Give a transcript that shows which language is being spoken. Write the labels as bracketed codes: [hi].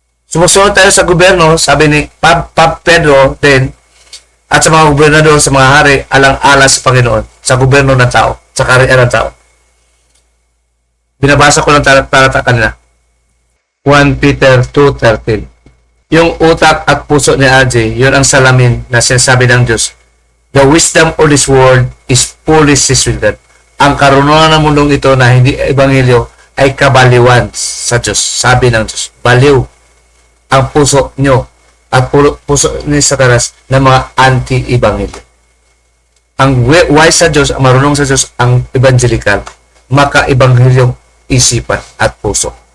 [tl] Sumusunod tayo sa gobyerno, sabi ni Pedro din, at sa mga gobernador, sa mga hari, alang-alas sa Panginoon, sa gobyerno ng tao, sa kaharian ng tao. Binabasa ko lang talata kanina. 1 Peter 2:13. Yung utak at puso ni RJ, yun ang salamin na sinasabi ng Diyos. [en] The wisdom of this world is foolishness with God. [tl] Ang karunungan ng mundong ito na hindi ebanghelyo ay kabaliwan sa Diyos. Sabi ng Diyos, baliw ang puso nyo at puso ni Satanas na mga anti-ebanghelyo. Ang wise sa Diyos, ang marunong sa Diyos, ang evangelical, maka-ebanghelyong isipan at puso.